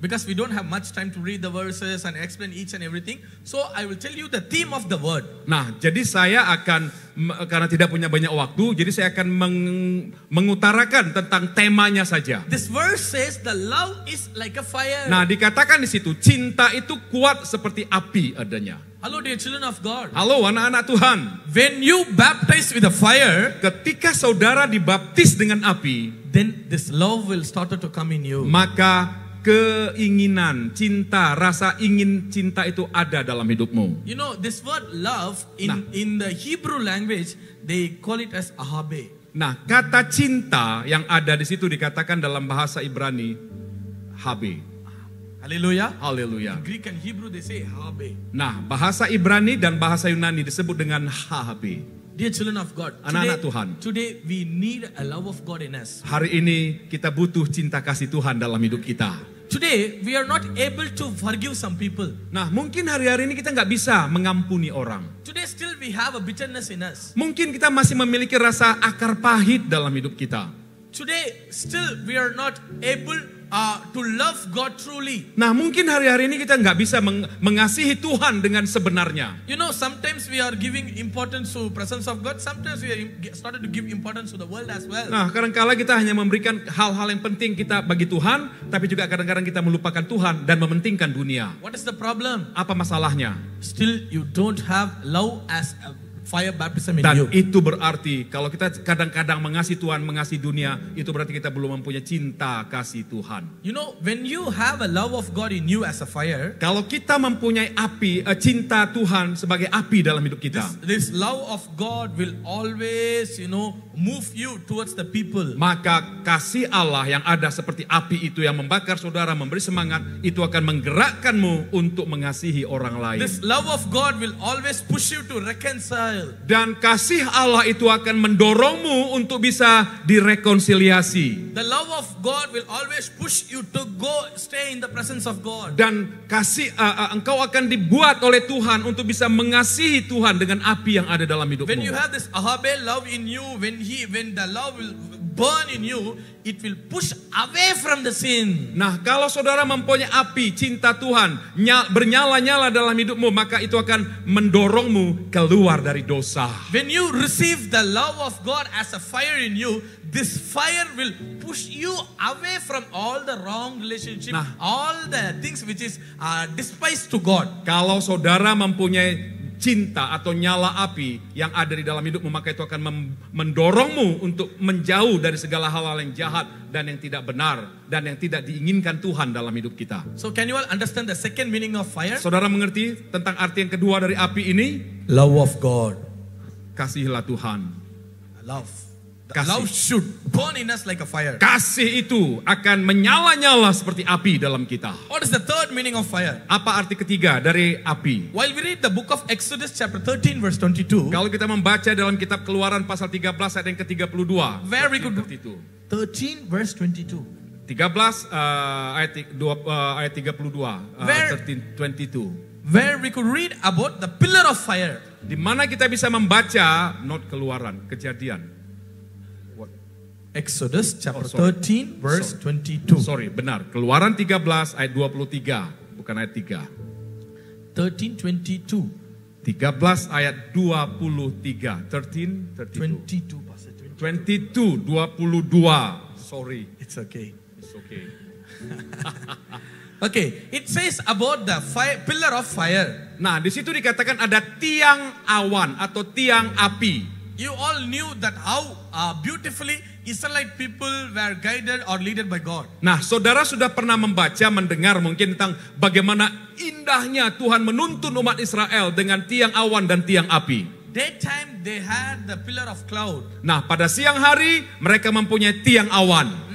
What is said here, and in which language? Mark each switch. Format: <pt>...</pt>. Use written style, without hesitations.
<en>Because we don't have much time to read the verses and explain each and everything, so I will tell you the theme of the word.</en> <id>Nah, jadi saya akan, karena tidak punya banyak waktu, jadi saya akan mengutarakan tentang temanya saja.</id> <en>This verse says the love is like a fire.</en> <id>Nah, dikatakan di situ, cinta itu kuat seperti api adanya.</id> <en>Hello dear children of God.</en> <id>Halo anak-anak Tuhan.</id> <en>When you baptize with a fire,</en> <id>Ketika saudara dibaptis dengan api,</id> <en>then this love will start to come in you.</en> <id>maka keinginan, cinta, rasa ingin cinta itu ada dalam hidupmu.</id> <en>You know, this word love in the Hebrew language, they call it as ahabe.</en> <id>Nah, kata cinta yang ada di situ dikatakan dalam bahasa Ibrani, habe.</id> <en>Hallelujah.</en> <id>Haleluya.</id> <en>Greek and Hebrew they say ahabe.</en> <id>Nah, bahasa Ibrani dan bahasa Yunani disebut dengan habe.</id> <en>Dear children of God,</en> <id>Anak-anak Tuhan.</id> <en>today we need a love of God in us.</en> <id>Hari ini kita butuh cinta kasih Tuhan dalam hidup kita.</id> <en>Today we are not able to forgive some people.</en> <id>Nah, mungkin hari-hari ini kita nggak bisa mengampuni orang.</id> <en>Today still we have a bitterness in us.</en> <id>Mungkin kita masih memiliki rasa akar pahit dalam hidup kita.</id> <en>Today still we are not able to love God truly.</en> <id>Nah, mungkin hari-hari ini kita nggak bisa mengasihi Tuhan dengan sebenarnya.</id> <en>You know, sometimes we are giving importance to presence of God. Sometimes we are started to give importance to the world as well.</en> <id>Nah, kadang-kala kita hanya memberikan hal-hal yang penting kita bagi Tuhan, tapi juga kadang-kadang kita melupakan Tuhan dan mementingkan dunia.</id> <en>What is the problem?</en> <id>Apa masalahnya?</id> <en>Still you don't have love as a fire baptism in</en> <id>Dan</id> <en>you.</en> <id>itu berarti kalau kita kadang-kadang mengasihi Tuhan, mengasihi dunia, itu berarti kita belum mempunyai cinta kasih Tuhan.</id> <en>You know, when you have a love of God in you as a fire,</en> <id>Kalau kita mempunyai api, cinta Tuhan sebagai api dalam hidup kita,</id> <en>this love of God will always, move you towards the people.</en> <id>Maka kasih Allah yang ada seperti api itu yang membakar saudara, memberi semangat, itu akan menggerakkanmu untuk mengasihi orang lain.</id> <en>This love of God will always push you to reconcile.</en> <id>Dan kasih Allah itu akan mendorongmu untuk bisa direkonsiliasi.</id> <en>The love of God will always push you to go stay in the presence of God.</en> <id>Dan engkau akan dibuat oleh Tuhan untuk bisa mengasihi Tuhan dengan api yang ada dalam hidupmu.</id> <en>When you have this agape love in you, when the love will burn in you, it will push away from the sin.</en> <id>Nah, kalau saudara mempunyai api cinta Tuhan bernyala-nyala dalam hidupmu, maka itu akan mendorongmu keluar dari dosa.</id> <en>When you receive the love of God as a fire in you, this fire will push you away from all the wrong relationship, all the things which is despised to God.</en> <id>Kalau saudara mempunyai cinta atau nyala api yang ada di dalam hidupmu, maka itu akan mendorongmu untuk menjauh dari segala hal-hal yang jahat dan yang tidak benar dan yang tidak diinginkan Tuhan dalam hidup kita.</id> <en>So can you all understand the second meaning of fire?</en> <id>Saudara mengerti tentang arti yang kedua dari api ini?</id> <en>Love of God.</en> <id>Kasihilah Tuhan.</id> <en>Love.</en> <id>Kasih.</id> <en>Love should burn in us like a fire.</en> <id>Kasih itu akan menyala-nyala seperti api dalam kita.</id> <en>What is the third meaning of fire?</en> <id>Apa arti ketiga dari api?</id> <en>While we read the book of Exodus chapter 13 verse 22.</en> <id>Kalau kita membaca dalam kitab Keluaran pasal 13 ayat yang ke-32.</id> <en>Where we could</en> <id>13</id> <en>verse 22.</en> <id>13 ayat 32. 13:22.</id> <en>Where we could read about the pillar of fire.</en> <id>Di mana kita bisa membaca not Keluaran, Kejadian.</id> <en>Exodus chapter 13 verse 22.</en> <id>Sorry, benar. Keluaran 13 ayat 23, bukan ayat 3.</id> <en>13:22.</en> <id>13 ayat 23. 22, 22. Sorry.</id> <en>It's okay. It's okay. Okay, it says about the fire, pillar of fire.</en> <id>Nah, di situ dikatakan ada tiang awan atau tiang api.</id> <en>You all knew that how beautifully Israelite people were guided or led by God.</en> <id>Nah, saudara sudah pernah membaca, mendengar mungkin tentang bagaimana indahnya Tuhan menuntun umat Israel dengan tiang awan dan tiang api.</id> <en>Daytime they had the pillar of cloud.</en> <id>Nah, pada siang hari mereka mempunyai tiang awan.</id>